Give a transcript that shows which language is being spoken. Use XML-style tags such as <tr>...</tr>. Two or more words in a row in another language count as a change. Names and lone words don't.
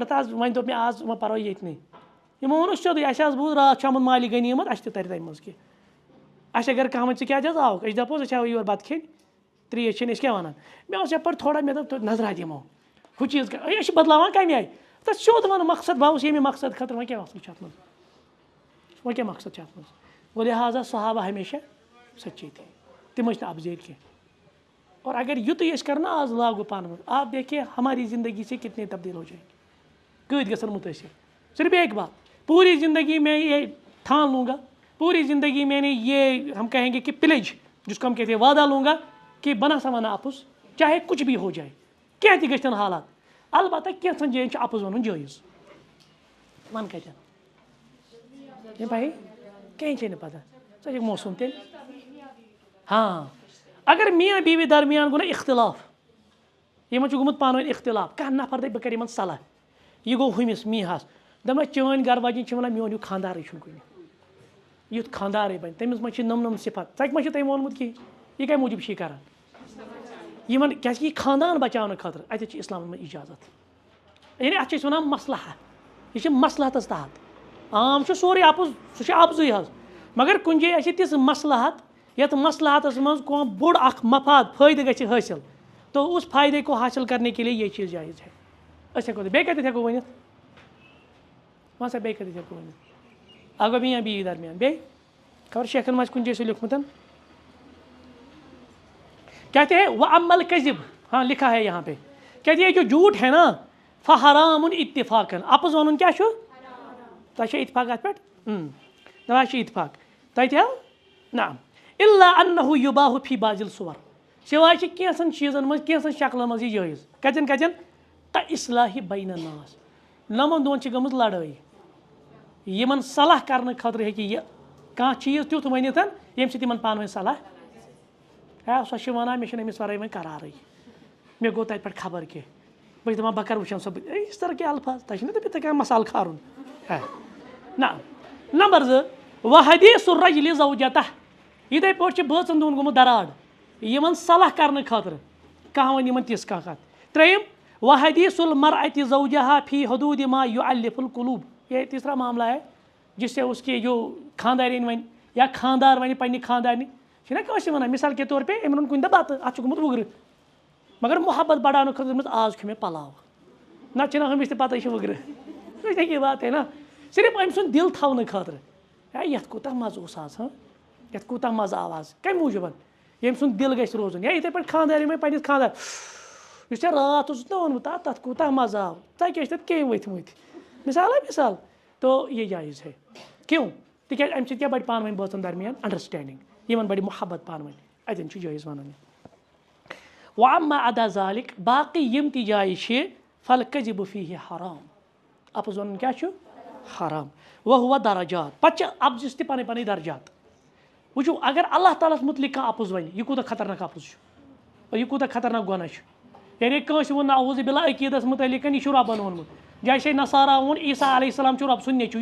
<ks>پٲٹھۍ آز وۄنۍ دوٚپ مےٚ آز وۄنۍ پَرو ییٚتنٕے یِمو ووٚنُکھ سیوٚدُے اَسہِ حظ بوٗز راتھ چھُ آمُت مالہِ غنیٖمت اَسہِ تہِ تَرِ تَمہِ منٛز کینٛہہ اَسہِ اگر کانٛہہ وَنہِ ژٕ کیٛازِ حظ آوُکھ أسۍ دَپوس أسۍ آو یور بَتہٕ کھیٚنۍ ترٛیش چیٚنۍ أسۍ کیٛاہ وَنان مےٚ اوس یَپٲرۍ تھوڑا مےٚ دوٚپ نظرا دِمو ہُہ چیٖز أسۍ چھِ بَدلاوان کَمہِ آیہِ تَتھ سیوٚد وَنہٕ مقصد بہٕ آوُس ییٚمہِ مقصد خٲطرٕ وۄنۍ کیٛاہ مقصد چھُ اَتھ منٛز وۄنۍ کیٛاہ مقصد چھُ اَتھ منٛز گوٚو</ks> <ur>لہٰذا صحابہ ہمیشہ سچے تھے</ur> <ks>تِم ٲسۍ نہٕ اَپزیٖر کینٛہہ</ks> <ur>اور اگر</ur> <ks>یُتُے أسۍ کَرو نا آز لاگوٗ پانہٕ ؤنۍ</ks> <ur>آپ دیکھیے ہماری زندگی سے کتنے تبدیل ہو جائیں گے</ur> <ks>کۭتۍ گژھن مُتٲثر</ks> <ur>صرف ایک بات پوری زندگی میں یہ ٹھان لوں گا پوری زندگی میں نے یہ ہم کہیں گے کہ پلیج جس کو ہم کہتے ہیں وعدہ لوں گا کہ بنا سمانا اپُز چاہے کچھ بھی ہو جائے</ur> <ks>کینٛہہ تہِ گٔژھتن حالات البتہ کینٛژن جاین چھُ اپُز وَنُن جٲیز وَن کَتٮ۪ن بھائی کِہیٖنۍ چھے نہٕ پتہ ژٕ چھکھ موسوٗم تیٚلہِ ہاں اگر میاں بیوی درمیان گوٚو نہ اختلاف یِمن چھُ گوٚمُت پانہٕ ؤنۍ اختلاف کانٛہہ نفر دَپہِ بہٕ کَرٕ یِمن صلح یہِ گوٚو ہُمِس میٖہَس دَپان چٲنۍ گرٕ واجِنۍ چھِ وَنان میون ہیوٗ خاندارٕے چھُنہٕ کُنہِ یُتھ خاندارٕے بَنہِ تٔمِس منٛز چھِ نٔم صفت ژَکہِ ما چھِ تٔمۍ ووٚنمُت کِہیٖنۍ یہِ کَمہِ موٗجوٗب چھِ یہِ کران یِمن کیٛازِکہِ یہِ خاندان بَچاونہٕ خٲطرٕ اَتٮ۪تھ چھِ اِسلامَس منٛز اِجازت یعنی اَتھ چھِ أسۍ وَنان مصلحہ یہِ چھِ مصلحتس تحت عام چھُ سورُے اَپُز سُہ چھُ اَپزُے حظ مگر کُنہِ جایہِ آسہِ تِژھ مصلحت یَتھ مصلحتس منٛز کانٛہہ بوٚڑ اکھ مفاد فٲیدٕ گژھِ حٲصِل</ks> <ur>تو اس فٲیدے کو حٲصِل کرنے کے لیے یہ چیٖز جٲیز ہے</ur> <ks>أسۍ ہٮ۪کو بیٚیہِ کَتٮ۪تھ ہٮ۪کو ؤنِتھ وَن سا بیٚیہِ کَتٮ۪تھ ہٮ۪کو ؤنِتھ اگر میاں بیوی درمیان بیٚیہِ خبر شیخن ما آسہِ کُنہِ جایہِ سُہ لیوٚکھمُت</ks> <ur>کہتے ہیں</ur> <ar>وَأَمَّا الْكَذِب</ar> <ur>ہاں لکھا ہے یہاں پہ کہتے ہیں جو جھوٹ ہے نا</ur> <ar>فحرام اتفاقاً</ar> <ks>اَپُز وَنُن کیٛاہ چھُ تۄہہِ چھا اتفاق اَتھ پٮ۪ٹھ دَپان چھِ اتفاق تۄہہِ تہِ نہ</ks> <ar>اِلا انہُ یُباہُ فی بعض الصور</ar> <ks>سِواے چھِ کینٛژھن چیٖزن منٛز کینٛژھن شکلن منٛز یہِ جٲیز کَتٮ۪ن کَتٮ۪ن کا</ks> <ar>اصلاحِ بین الناس</ar> <ks>نَمن دۄہن چھِ گٔمٕژ لڑٲے یِمن صلح کرنہٕ خٲطرٕ ہیٚکہِ یہِ کانٛہہ چیٖز تیُتھ ؤنِتھ ییٚمہِ سۭتۍ یِمن پانہٕ ؤنۍ صلح ہے سۄ چھِ وَنان مےٚ چھُنہٕ أمِس وَرٲے وۄنۍ قرارٕے مےٚ گوٚو تَتہِ پٮ۪ٹھ خبر کینٛہہ بہٕ چھُس دَپان بہٕ کَرٕ وٕچھان سۄ یِژھ طرح کینٛہہ الفاظ تۄہہِ چھُنہ دٔپِتھ کانٛہہ مصالہٕ کھارُن نہ نمبر 2 وحدیث</ks> <ar>الرجل زوجته</ar> <ks>یِتھَے پٲٹھۍ چھِ بٲژن دۄہن گوٚمُت دراڑ یِمن صلح کرنہٕ خٲطرٕ کانٛہہ وَنہِ یِمن تِژھ کانٛہہ کَتھ 3</ks> <ar>وحدیث المرأة زوجها في حدود ما يؤلف القلوب</ar> <ur>یہ تیسرا معاملہ ہے جس سے اس کی جو</ur> <ks>خاندارین وَنہِ یا خاندار وَنہِ پنٛنہِ خاندارنہِ چھِنہ کٲنٛسہِ وَنان</ks> <ur>مِثال کے طور پے</ur> <ks>أمۍ روٚن کُنہِ دۄہ بَتہٕ اَتھ چھُ گوٚمُت وُگرٕ مگر محبت بڑاونہٕ خٲطرٕ دوٚپمَس آز کھیوٚ مےٚ پلاو نَتہٕ چھِنہ ہُمِس تہِ پَتہ یہِ چھُ وُگرٕ سُہ</ks> <ur>کی بات ہے نا</ur> <ks>صرف أمۍ سُنٛد دِل تھاونہٕ خٲطرٕ ہے یَتھ کوٗتاہ مَزٕ اوس آز یَتھ کوٗتاہ مَزٕ آو آز کَمہِ موٗجوٗب ییٚمہِ سُنٛد دِل گژھِ روزُن یا یِتھَے پٲٹھۍ خاندارٮ۪ن وۄنۍ پنٛنِس خاندار یُس ژےٚ راتھ اوسُتھ نہ ووٚنمُت تَتھ کوٗتاہ مَزٕ آو ژَکہِ ٲسۍ تَتھ کیٚمۍ ؤتھۍمٕتۍ</ks> <ur>مِثال ہے مِثال تو یہ جایز ہے کیوں</ur> <ks>تِکیٛازِ اَمہِ سۭتۍ کیٛاہ بَڑِ پانہٕ ؤنۍ بٲژن درمیان انڈرسٹینڈِنٛگ یِمن بَڑِ محبت پانہٕ ؤنۍ اَتٮ۪ن چھُ جٲیز وَنُن</ks> <ar>وَأَمَّا عَدَا ذَلِک</ar> <ks>باقٕے یِم تہِ جایہِ چھِ</ks> <ar>فَالْکَذِبُ فیٖہِ حرام</ar> <ks>اَپُز وَنُن کیٛاہ چھُ حرام وہ درجات پتہ ابزس تہ پن پن درجات وچھو اگر اللہ تعالیٰ متعلق کانٛہہ اپُز ونہِ یہ کوٗتاہ خطرناک اپُز چھُ یہ کوٗتاہ خطرناک گۄناہ چھُ یعنی کٲنٛسہِ ووٚن</ks> <ar>نعوذ باللہ</ar> <ks>عقیٖدس متعلق یہِ چھُ رۄبن ووٚنمُت جیسے نصارا ووٚن عیسیٰ</ks> <ar>علیہ السلام</ar> <ks>چھُ رۄب سُنٛد نیٚچوٗ</ks>